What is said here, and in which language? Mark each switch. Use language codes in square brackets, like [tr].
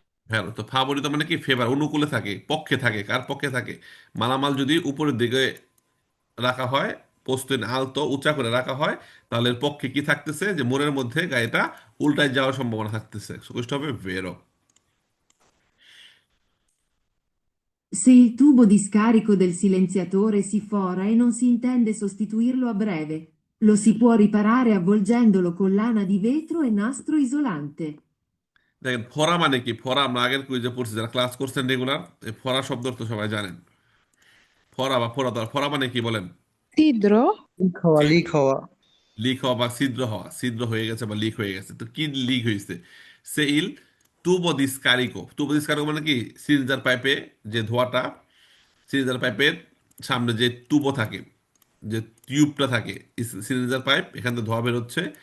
[bn] হ্যাঁ, তো ফাভরিত মানে কি ফেভার, অনুকূলে থাকে, পক্ষে থাকে। কার পক্ষে থাকে? মালামাল যদি উপরের দিকে রাখা হয়, পোস্টেন আলতো উঁচা করে রাখা হয়, তাহলে এর পক্ষে কি থাকতেছে? যে মোড়ের মধ্যে গাড়িটা উল্টায় যাওয়ার সম্ভাবনা থাকতেছে। চৌকুচটা হবে ভেরো। [it] Se il tubo di scarico del silenziatore si fora e non si intende sostituirlo a breve, lo si può riparare avvolgendolo con lana di vetro e nastro isolante. [bn] দেখেন ফরা মানে কি? ফরা আমরা আগের কুইজে পড়ছি, যারা ক্লাস করছেন রেগুলার, এই ফরা শব্দ তো সবাই জানেন। ফরা বা ফরা দ্বারা ফরা মানে কি বলেন? Sidro? লিক হওয়া লিক হওয়া। লিক হওয়া বা ছিদ্র হওয়া, ছিদ্র হয়ে গেছে বা লিক হয়ে গেছে। তো কি লিক হয়েছে? সেইল তুবো দিস্কারিকো, তুবো দিস্কারিকো মানে কি? সিলিন্ডার পাইপে যে ধোঁয়াটা, সিলিন্ডার পাইপের সামনে যে তুবো থাকে, যে টিউবটা থাকে, সিলিন্ডার পাইপ, এখান থেকে ধোঁয়া বের হচ্ছে।